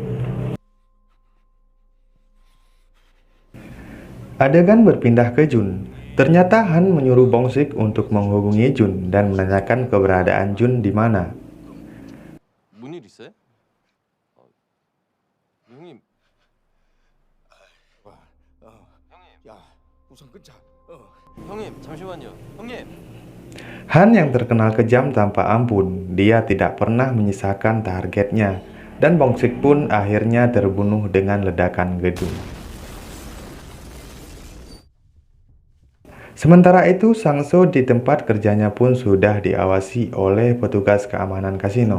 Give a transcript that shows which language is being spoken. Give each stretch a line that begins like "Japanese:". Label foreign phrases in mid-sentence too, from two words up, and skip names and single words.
Indonesian: Adegan berpindah ke Jun. Ternyata Han menyuruh Bong Sik untuk menghubungi Jun dan menanyakan keberadaan Jun di mana.
Korean: 우선 끊자. 형님, 잠시만요. 형님.
Indonesian: Han yang terkenal kejam tanpa ampun, dia tidak pernah menyisakan targetnya, dan Bongsik pun akhirnya terbunuh dengan ledakan gedung. Sementara itu, Sangso di tempat kerjanya pun sudah diawasi oleh petugas keamanan kasino.